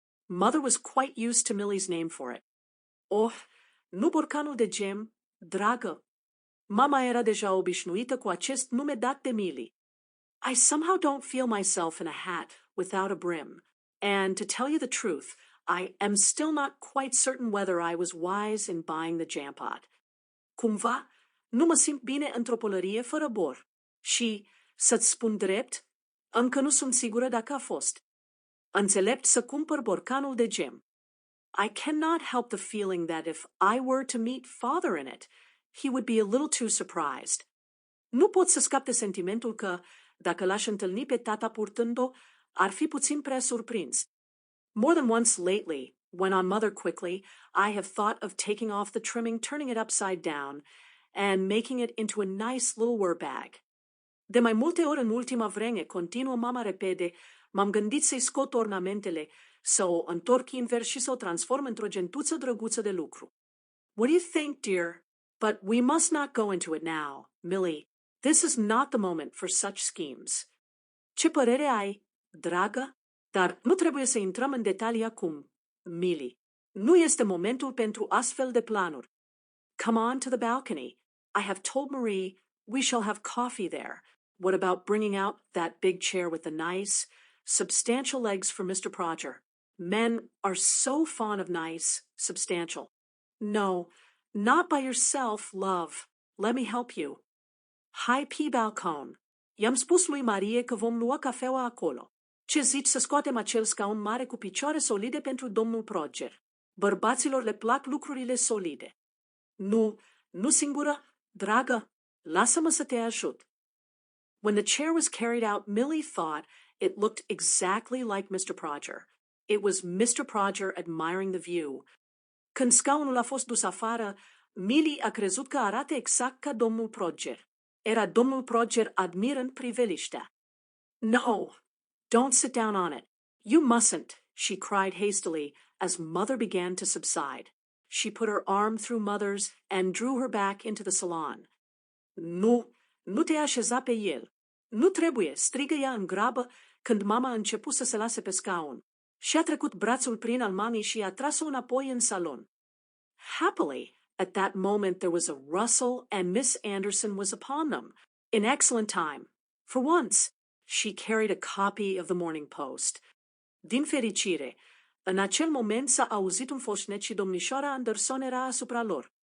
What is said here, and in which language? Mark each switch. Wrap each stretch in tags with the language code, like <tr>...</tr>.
<en>Mother was quite used to Millie's name for it.</en> <ro>Oh, nu borcanul de gem, dragă. Mama era deja obișnuită cu acest nume dat de Millie.</ro> <en>I somehow don't feel myself in a hat without a brim, and to tell you the truth, I am still not quite certain whether I was wise in buying the jam pot.</en> <ro>Cumva, nu mă simt bine într-o pălărie fără bor. Și, să-ți spun drept, încă nu sunt sigură dacă a fost înțelept să cumpăr borcanul de gem.</ro> <en>I cannot help the feeling that if I were to meet father in it, he would be a little too surprised.</en> <ro>Nu pot să scap de sentimentul că, dacă l-aș întâlni pe tata purtând-o, ar fi puțin prea surprins.</ro> <en>More than once lately, went on Mother quickly, I have thought of taking off the trimming, turning it upside down, and making it into a nice little work bag.</en> <ro>De mai multe ori în ultima vreme, continuă mama repede, m-am gândit să-i scot ornamentele, să o întorc invers și să o transform într-o gentuță drăguță de lucru.</ro> <en>What do you think, dear? But we must not go into it now, Millie. This is not the moment for such schemes.</en> <ro>Ce părere ai, dragă? Dar nu trebuie să intrăm în detalii acum, Millie. Nu este momentul pentru astfel de planuri.</ro> <en>Come on to the balcony. I have told Marie we shall have coffee there. What about bringing out that big chair with the nice, substantial legs for Mr. Prodger? Men are so fond of nice, substantial. No, not by yourself, love. Let me help you.</en> <ro>Hai pe balcon. I-am spus lui Marie că vom lua cafeaua acolo. Ce zici să scoatem acel scaun mare cu picioare solide pentru domnul Prodger? Bărbaților le plac lucrurile solide. Nu singură, dragă, lasă-mă să te ajut.</ro> <en>When the chair was carried out, Millie thought it looked exactly like Mr. Prodger. It was Mr. Prodger admiring the view.</en> <ro>Când scaunul a fost dus afară, Millie a crezut că arată exact ca domnul Prodger. Era domnul Prodger admirând priveliștea.</ro> <en>No, don't sit down on it. You mustn't, she cried hastily as Mother began to subside. She put her arm through Mother's and drew her back into the salon.</en> <ro>Nu te așeza pe el. Nu trebuie, strigă ea în grabă când mama a început să se lase pe scaun. Și-a trecut brațul prin al mamei și a tras-o înapoi în salon.</ro> <en>Happily, at that moment there was a rustle and Miss Anderson was upon them, in excellent time. For once, she carried a copy of the Morning Post.</en> <ro>Din fericire, în acel moment s-a auzit un foșnet și domnișoara Anderson era asupra lor.</ro>